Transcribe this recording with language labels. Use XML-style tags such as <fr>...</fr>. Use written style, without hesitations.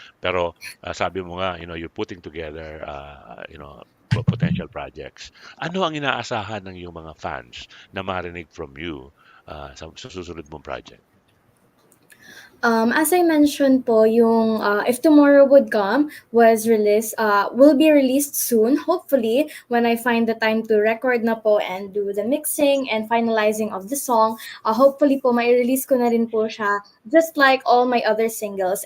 <tl>Pero sabi mo nga,</tl> <en>you're putting together, potential projects.</en> <tl>Ano ang inaasahan ng iyong mga fans na marinig</tl> <en>from you</en> <tl>sa susunod mong project?</tl> <en>As I mentioned po, yung If Tomorrow Would Come will be released soon, hopefully, when I find the time to record na po and do the mixing and finalizing of the song.</en> <tl>Hopefully po, mai-release ko na rin po siya,</tl> <en>just like all my other singles.</en>